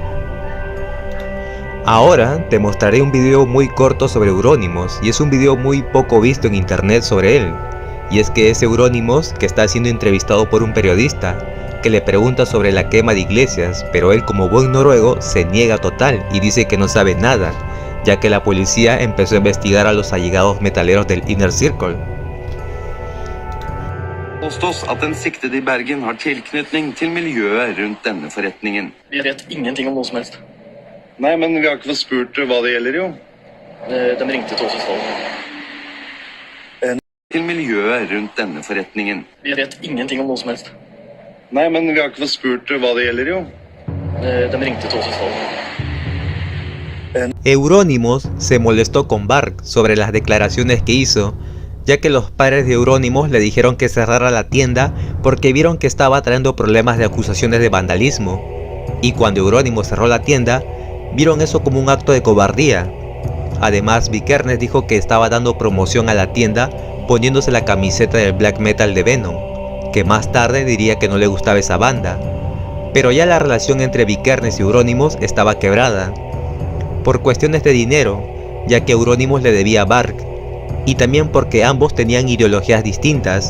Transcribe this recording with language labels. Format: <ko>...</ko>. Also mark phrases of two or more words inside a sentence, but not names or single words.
<es>Ahora te mostraré un video muy corto sobre Euronymous, y es un video muy poco visto en internet sobre él, y es que es Euronymous que está siendo entrevistado por un periodista, que le pregunta sobre la quema de iglesias, pero él como buen noruego se niega total y dice que no sabe nada, ya que la policía empezó a investigar a los allegados metaleros del Inner Circle.</es> <no>Påstås at den siktede i Bergen har tilknytning til miljøet rundt denne forretningen. Vi vet ingenting om noe som helst. Nei, men vi har ikke fått spurt hva det gjelder, jo. De ringte til oss i stedet. Til miljøet rundt denne forretningen. Vi vet ingenting om noe som helst. Nei, men vi har ikke fått spurt hva det gjelder, jo. De ringte til oss i stedet.</no> <es>Euronymous se molestó con Varg sobre las declaraciones que hizo, ya que los padres de Euronymous le dijeron que cerrara la tienda porque vieron que estaba trayendo problemas de acusaciones de vandalismo, y cuando Euronymous cerró la tienda, vieron eso como un acto de cobardía. Además, Vikernes dijo que estaba dando promoción a la tienda poniéndose la camiseta del black metal de Venom, que más tarde diría que no le gustaba esa banda, pero ya la relación entre Vikernes y Euronymous estaba quebrada, por cuestiones de dinero, ya que Euronymous le debía a Varg, y también porque ambos tenían ideologías distintas.</es>